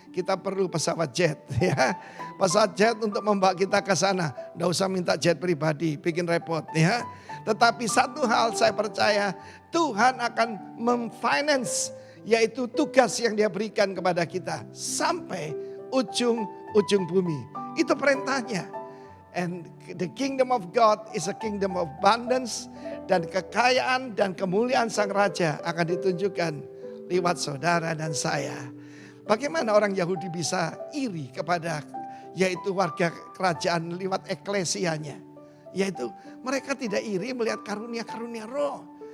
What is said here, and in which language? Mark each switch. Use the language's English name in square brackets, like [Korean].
[Indonesian] Kita perlu pesawat jet, ya. Pesawat jet untuk membawa kita ke sana. Tidak usah minta jet pribadi, bikin repot, ya. Tetapi satu hal saya percaya, Tuhan akan memfinance, yaitu tugas yang Dia berikan kepada kita sampai ujung bumi. Itu perintahnya. [English] And the kingdom of God is a kingdom of abundance. [Indonesian] Dan kekayaan dan kemuliaan Sang Raja akan ditunjukkan lewat saudara dan saya. Bagaimana orang Yahudi bisa iri kepada yaitu warga kerajaan lewat eklesianya. Yaitu mereka tidak iri melihat karunia-karunia roh.